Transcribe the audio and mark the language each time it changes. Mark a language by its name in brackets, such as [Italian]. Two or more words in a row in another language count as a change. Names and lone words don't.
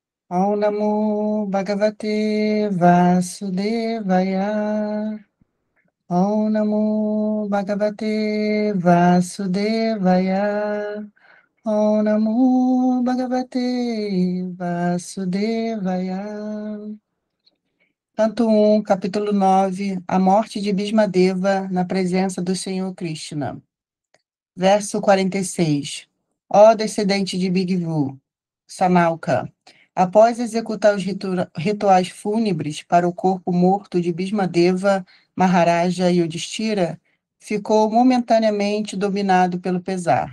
[Sanskrit] ॐ नमो भगवते वासुदेवाय. ॐ नमो भगवते वासुदेवाय. ॐ नमो भगवते वासुदेवाय. [Portuguese] Canto 1, capítulo 9, a morte de Bhismadeva na presença do Senhor Krishna. Verso 46. Ó descendente de Bhigvu, Sanalka, após executar os rituais fúnebres para o corpo morto de Bhismadeva, Maharaja Yudhishthira, ficou momentaneamente dominado pelo pesar.